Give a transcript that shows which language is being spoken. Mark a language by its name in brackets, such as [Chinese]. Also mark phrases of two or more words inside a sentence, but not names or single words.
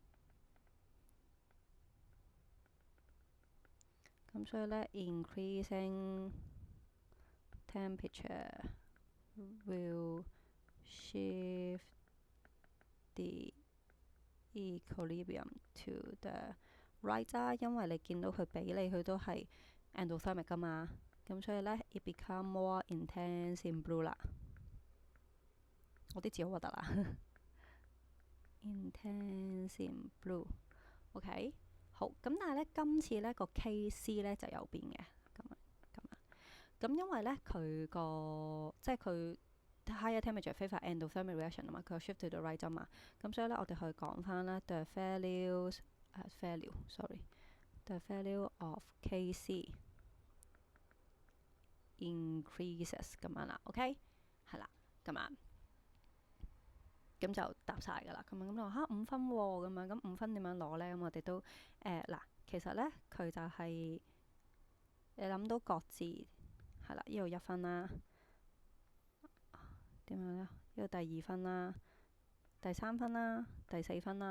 [Cantonese] 咁所以呢 [English] increasing temperature will shift the equilibrium to the right [Cantonese] 啦，因為你見到佢俾你，佢都係 endothermic 噶嘛，咁所以呢 [English] it become more intense in blue [Cantonese] 啦。我啲字好核突啦 [English] intense in blue， [Cantonese] OK，好，咁但係呢，今次呢個 case 呢就有變嘅，咁因為呢，佢個即係佢 [English] higher temperature favor endothermic reaction [Cantonese] 啊嘛，佢有 [English] shift to the right [Cantonese] 啊嘛，咁所以呢，我哋去講翻啦 [English] the value of Kc increases [Cantonese] 咁樣啦，OK，係啦，咁樣。咁就答晒㗎啦，咁就話5分喎，咁樣咁5分點樣攞呢？咁我哋都嗱，其實呢，佢就係你諗到各自係啦，呢度1分啦，點樣呢？呢度第2分啦， 第3分啦，第4分啦。